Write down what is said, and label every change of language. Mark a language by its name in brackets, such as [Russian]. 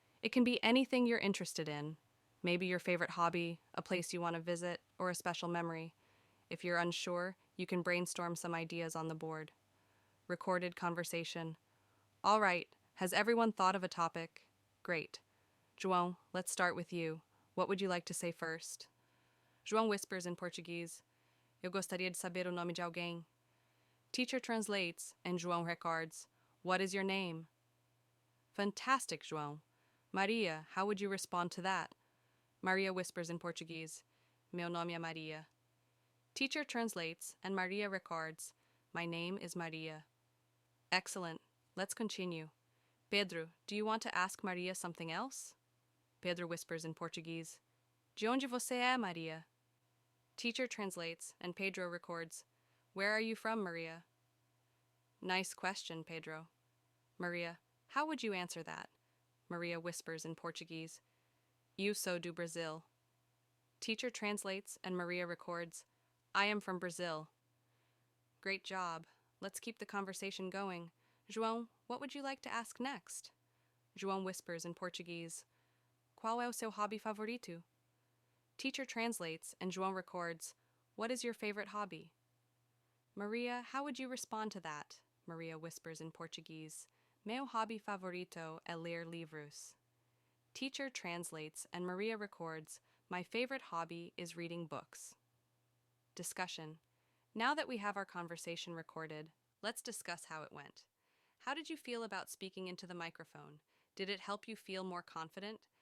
[English] It can be anything you're interested in. Maybe your favorite hobby, a place you want to visit, or a special memory. If you're unsure, you can brainstorm some ideas on the board. Recorded conversation. All right, has everyone thought of a topic? Great. João, let's start with you. What would you like to say first? João whispers in Portuguese. [Portuguese] Eu gostaria de saber o nome de alguém. [English] Teacher translates, and João records, "What is your name?" Fantastic, João. Maria, how would you respond to that? Maria whispers in Portuguese, [Portuguese] "Meu nome é Maria." [English] Teacher translates, and Maria records, "My name is Maria." Excellent. Let's continue. Pedro, do you want to ask Maria something else? Pedro whispers in Portuguese, [Portuguese] "De onde você é, Maria?" [English] Teacher translates, and Pedro records, "Where are you from, Maria?" Nice question, Pedro. Maria, how would you answer that? Maria whispers in Portuguese, [Portuguese] "Eu sou do Brazil." [English] Teacher translates, and Maria records, "I am from Brazil." Great job. Let's keep the conversation going. João, what would you like to ask next? João whispers in Portuguese, [Portuguese] "Qual é o seu hobby favorito?" [English] Teacher translates, and João records, "What is your favorite hobby?" Maria, how would you respond to that? Maria whispers in Portuguese, [Portuguese] "Meu hobby favorito é ler livros." [English] Teacher translates, and Maria records, "My favorite hobby is reading books." Discussion. Now that we have our conversation recorded, let's discuss how it went. How did you feel about speaking into the microphone? Did it help you feel more confident?